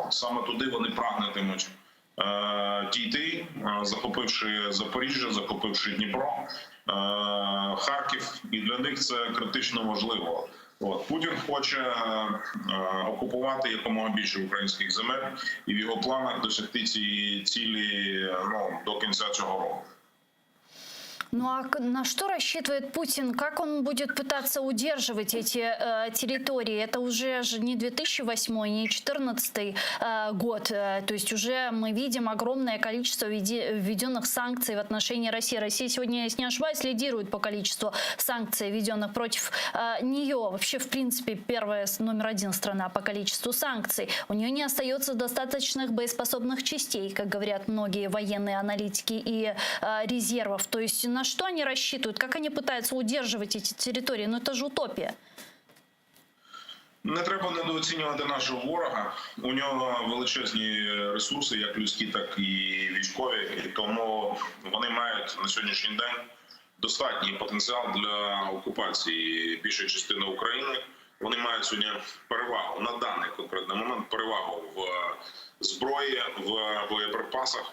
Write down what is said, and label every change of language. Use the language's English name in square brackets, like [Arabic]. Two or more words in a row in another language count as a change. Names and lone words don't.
[Ukrainian] Саме туди вони прагнутимуть дійти, захопивши Запоріжжя, захопивши Дніпро, Харків. І для них це критично важливо. Путін хоче окупувати якомога більше українських земель і в його планах досягти цієї цілі до кінця цього року. [Russian] Ну а на что рассчитывает Путин? Как он будет пытаться удерживать эти территории? Это уже же не 2008, не 2014 год. То есть уже мы видим огромное количество введенных санкций в отношении России. Россия сегодня, если не ошибаюсь, лидирует по количеству санкций, введенных против нее. Вообще, в принципе, первая, номер один страна по количеству санкций. У нее не остается достаточных боеспособных частей, как говорят многие военные аналитики, и резервов. То есть на что они рассчитывают? Как они пытаются удерживать эти территории? Ну это же утопия. [Ukrainian] Не треба недооцінювати нашого ворога. У нього величезні ресурси, як людські, так і військові. І тому вони мають на сьогоднішній день достатній потенціал для окупації більшої частини України. Вони мають сьогодні перевагу на даний конкретний момент, перевагу в зброї, в боєприпасах.